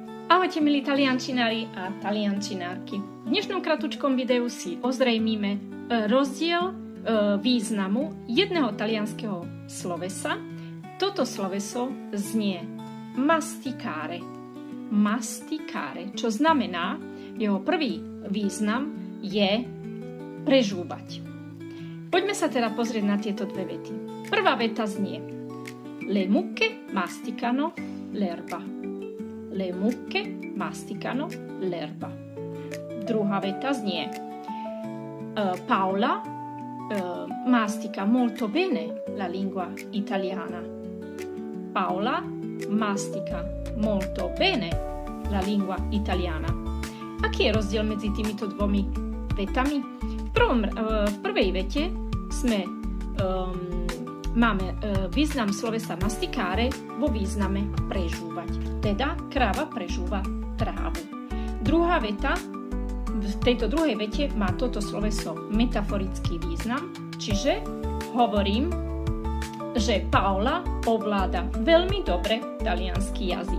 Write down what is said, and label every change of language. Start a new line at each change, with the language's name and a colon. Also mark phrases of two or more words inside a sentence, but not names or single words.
Slovak: Ahojte milí taliančinári a taliančinárky. V dnešnom kratučkom videu si ozrejmíme rozdiel významu jedného talianskeho slovesa. Toto sloveso znie masticare. Masticare, čo znamená, jeho prvý význam je prežúvať. Poďme sa teda pozrieť na tieto dve vety. Prvá veta znie
Italian: Le mucche masticano l'erba. Le mucche masticano l'erba.
Slovak: Druhá veta znie
Italian: Paola mastica molto bene la lingua italiana. Paola mastica molto bene la lingua italiana.
Slovak: Aký je rozdiel medzi týmito dvomi vetami? V prvej vete máme význam slovesa masticare vo význame prežúvať. Teda kráva prežúva trávu. Druhá veta, v tejto druhej vete má toto sloveso metaforický význam, čiže hovorím, že Paola ovláda veľmi dobre taliansky jazyk.